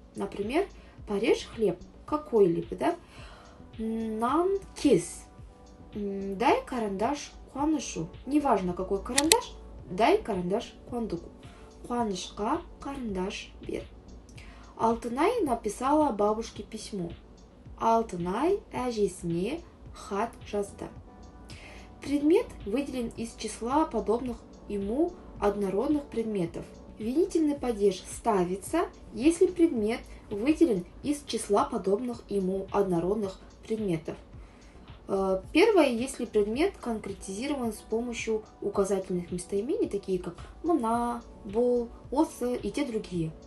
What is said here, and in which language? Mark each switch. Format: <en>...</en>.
<ru>Например, порежь хлеб какой-либо, да?</ru> <kk>Нан кис.</kk> <ru>Дай карандаш қуанышу. Неважно какой карандаш, дай карандаш қуандыку.</ru> <kk>Қуанышқа карандаш бер.</kk> <ru>Алтынай написала бабушке письмо.</ru> <kk>Алтынай әжесіне хат жазды.</kk> <ru>Предмет выделен из числа подобных ему однородных предметов. Винительный падеж ставится, если предмет выделен из числа подобных ему однородных предметов. Первое, если предмет конкретизирован с помощью указательных местоимений, такие как «мына», «бол», «осы» и те другие.</ru>